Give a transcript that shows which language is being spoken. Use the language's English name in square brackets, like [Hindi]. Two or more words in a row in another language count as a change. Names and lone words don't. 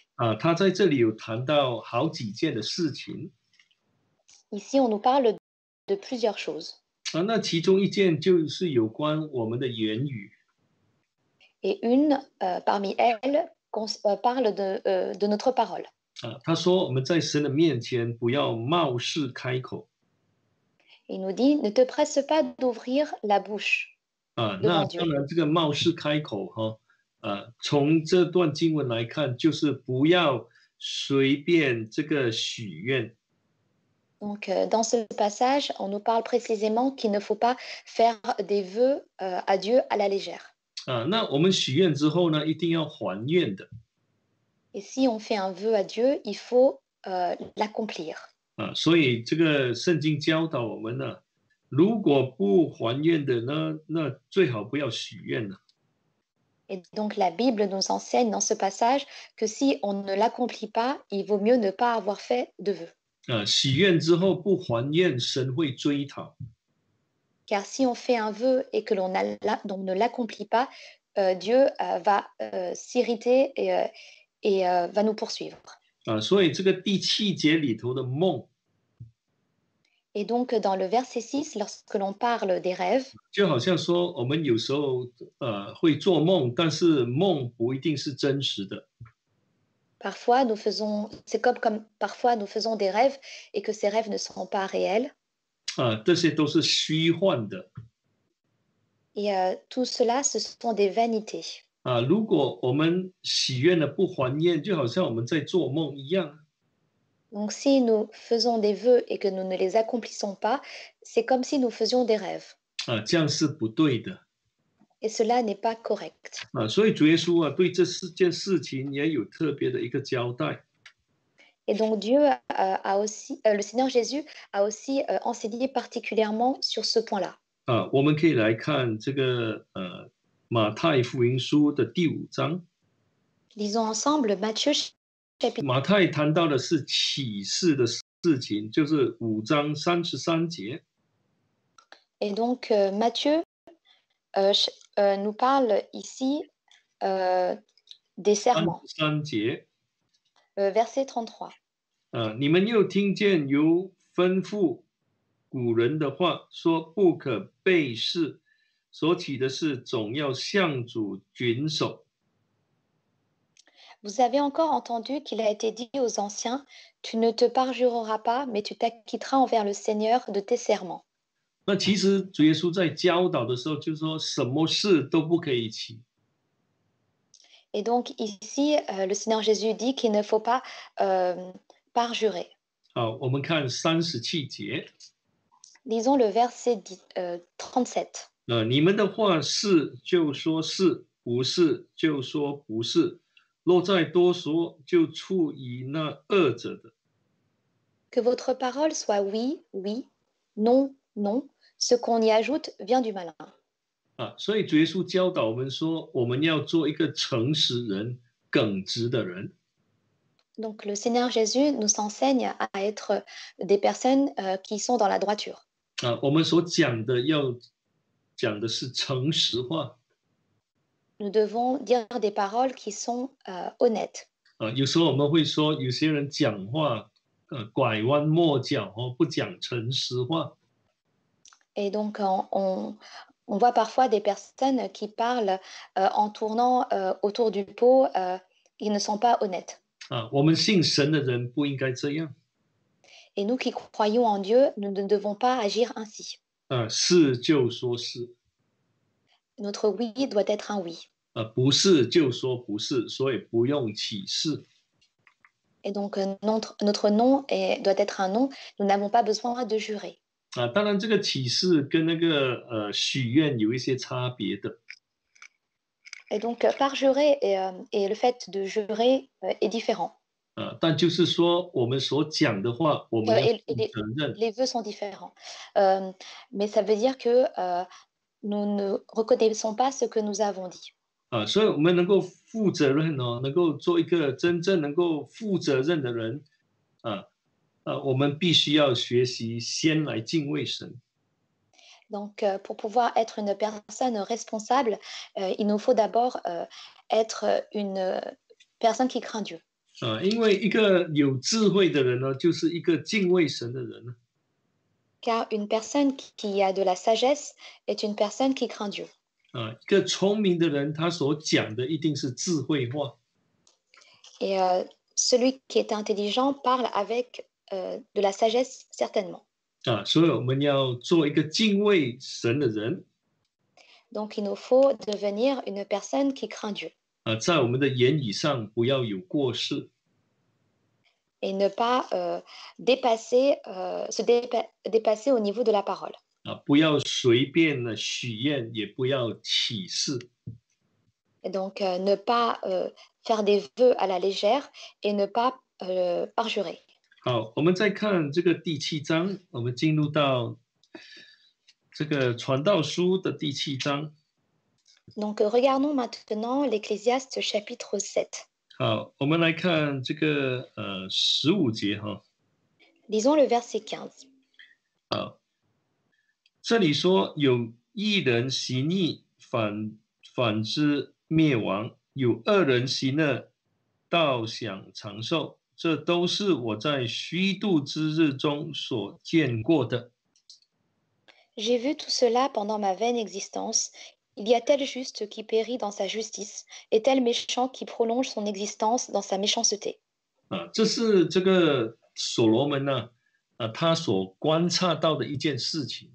[Chinese] 他在这里有谈到好几件的事情。 [French] Ici, on nous parle de plusieurs choses. [Chinese] 那其中一件就是有关我们的言语。 [French] Et une parmi elles parle de notre parole. [Chinese] 他说我们在神的面前不要冒失开口。 [French] Il nous dit, ne te presse pas d'ouvrir la bouche. [Chinese] 那当然这个冒失开口从这段经文来看，就是不要随便这个许愿。 [French] Donc, dans ce passage, on nous parle précisément qu'il ne faut pas faire des vœux à Dieu à la légère. [Chinese] 那我们许愿之后呢，一定要还愿的。 [French] Et si on fait un vœu à Dieu, il faut l'accomplir. [Chinese] 所以这个圣经教导我们呢，如果不还愿的呢，那最好不要许愿了。 [French] Et donc, la Bible nous enseigne dans ce passage que si on ne l'accomplit pas, il vaut mieux ne pas avoir fait de vœux. [Chinese] 许愿之后不还愿，神会追讨。 [French] Car si on fait un vœu et que l'on ne l'accomplit pas, Dieu va s'irriter et va nous poursuivre. [Chinese] 所以这个第7节里头的梦， [French] Et donc, dans le verset 6, lorsque l'on parle des rêves, [Chinese] 就好像说我们有时候会做梦，但是梦不一定是真实的。 [French] c'est comme parfois nous faisons des rêves et que ces rêves ne seront pas réels. [Chinese] 这些都是虚幻的。 [French] Et tout cela, ce sont des vanités. [Chinese] 如果我们许愿了不还愿，就好像我们在做梦一样。 [French] Donc, si nous faisons des vœux et que nous ne les accomplissons pas, c'est comme si nous faisions des rêves. [Chinese] 这样是不对的。 [French] Et cela n'est pas correct. [Chinese] 所以主耶稣对这件事情也有特别的一个交代。 [French] Et donc Dieu le Seigneur Jésus a aussi enseigné particulièrement sur ce point-là. [Chinese] 我们可以来看这个马太福音书的第5章。 [French] Lisons ensemble Matthieu chapitre. [Chinese] 马太谈到的是启示的事情，就是5章33节。 [French] Et donc Matthieu nous parle ici des serments. [Chinese] 33 节。 [French] verset 33. [Chinese] 你们又听见有吩咐古人的话，说不可背誓，所起的事总要向主谨守。 [French] Vous avez encore entendu qu'il a été dit aux anciens, tu ne te parjureras pas, mais tu t'acquitteras envers le Seigneur de tes serments. [Chinese] 那其实主耶稣在教导的时候，就说什么事都不可以起。 [French] Et donc ici, le Seigneur Jésus dit qu'il ne faut pas parjurer. [Chinese] 好，我们看37节。 [French] Lisons le verset 37. [Chinese] 你们的话是就说是，不是就说不是，若再多说，就出于那恶者的。 [French] Que votre parole soit oui, oui, non, non. Ce qu'on y ajoute vient du malin. [Chinese] 所以主耶稣教导我们说，我们要做一个诚实人、耿直的人。 [French] Donc le Seigneur Jésus nous enseigne à être des personnes qui sont dans la droiture. [Chinese] 我们所讲的要讲的是诚实话。 [French] Nous devons dire des paroles qui sont honnêtes. [Chinese] 有时候我们会说，有些人讲话拐弯抹角，不讲诚实话。 [French] Et donc on voit parfois des personnes qui parlent en tournant autour du pot, ils ne sont pas honnêtes. [Chinese] 我们信神的人不应该这样。 [French] Et nous qui croyons en Dieu, nous ne devons pas agir ainsi. [Chinese] 是就说是。 [French] Notre oui doit être un oui. [Chinese] 不是就说不是，所以不用起誓。 [French] Et donc notre non doit être un non. Nous n'avons pas besoin de jurer. [Chinese] 当然，这个起誓跟那个许愿有一些差别的。 [French] Et donc parjurer et le fait de jurer est différent. [Chinese] 但就是说，我们所讲的话，我们要负责任。 [French] Les vœux sont différents. Mais ça veut dire que nous ne reconnaissons pas ce que nous avons dit. [Chinese] 所以我们能够负责任能够做一个真正能够负责任的人，我们必须要学习先来敬畏神。 [French] Donc, pour pouvoir être une personne responsable, il nous faut d'abord être une personne qui craint Dieu. [Chinese] 因为一个有智慧的人呢，就是一个敬畏神的人。 [French] Car une personne qui a de la sagesse est une personne qui craint Dieu. [Chinese] 一个聪明的人，他所讲的一定是智慧话。 [French] Et celui qui est intelligent parle avec de la sagesse certainement. [Chinese] 所以我们要做一个敬畏神的人。 [French] Donc il nous faut devenir une personne qui craint Dieu. [Chinese] 在我们的言语上不要有过失。 [French] et ne pas dépasser au niveau de la parole. [Chinese] 不要随便的许愿，也不要起誓。 [French] Et donc, ne pas faire des vœux à la légère et ne pas parjurer. [Chinese] 好，我们再看这个第7章，我们进入到这个传道书的第7章。 [French] Donc, regardons maintenant l'Ecclésiaste chapitre 7. [Chinese] 好，我们来看这个15节哈。 [French] Lisons le verset 15. [Chinese] 好，这里说有一人行义，反之灭亡；有恶人行恶，倒享长寿。这都是我在虚度之日中所见过的。 [French] J'ai vu tout cela pendant ma vaine existence. Il y a tel juste qui périt dans sa justice, et tel méchant qui prolonge son existence dans sa méchanceté. [Chinese] 这是这个所罗门呢，他所观察到的一件事情。